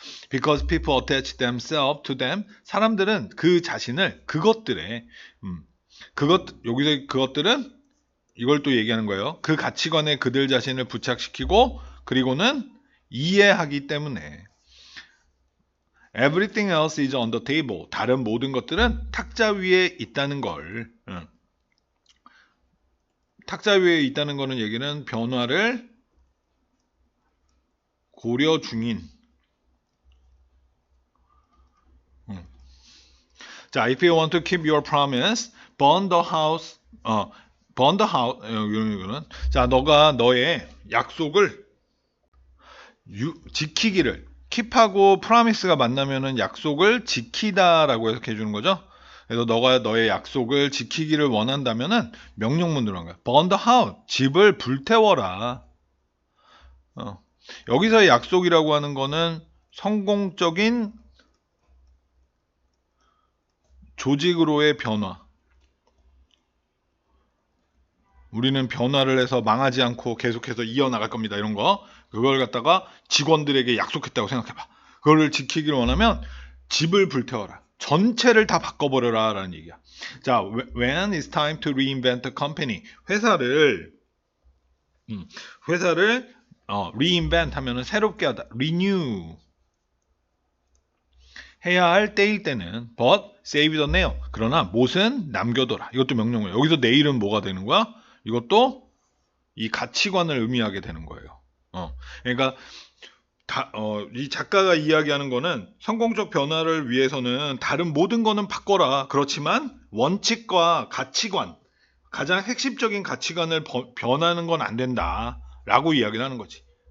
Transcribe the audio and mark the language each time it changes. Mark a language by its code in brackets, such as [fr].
[en] Because people attach themselves to them, [ko] 사람들은 그 자신을 그것들의 여기서 그것들은 이걸 또 얘기하는 거예요. 그 가치관에 그들 자신을 부착시키고 그리고는 이해하기 때문에. [en] Everything else is on the table. [ko] 다른 모든 것들은 탁자 위에 있다는 걸. 탁자 위에 있다는 거는 얘기는 변화를 고려 중인. [en] 자, if you want to keep your promise, burn the house. [ko] 이거는, 자, 너가 너의 약속을 지키기를, 킵하고 프라미스가 만나면은 약속을 지키다라고 해석해 주는 거죠. 그래서 너가 너의 약속을 지키기를 원한다면은 명령문으로 한 거야. [en] burn the house, [ko] 집을 불태워라. 여기서의 약속이라고 하는 거는 성공적인 조직으로의 변화. 우리는 변화를 해서 망하지 않고 계속해서 이어나갈 겁니다. 이런 거. 그걸 갖다가 직원들에게 약속했다고 생각해봐. 그거를 지키기를 원하면 집을 불태워라. 전체를 다 바꿔버려라 라는 얘기야. [en] 자, when it's time to reinvent the company. [ko] 회사를 reinvent 하면은 새롭게 하다. [en] renew [ko] 해야 할 때일 때는 [en] but save the nail. [ko] 그러나 못은 남겨둬라. 이것도 명령어예요. 여기서 내일은 뭐가 되는 거야? 이것도 이 가치관을 의미하게 되는 거예요. 그러니까 이 작가가 이야기하는 거는 성공적 변화를 위해서는 다른 모든 거는 바꿔라. 그렇지만 원칙과 가치관, 가장 핵심적인 가치관을 변하는 건 안 된다라고 이야기를 하는 거지.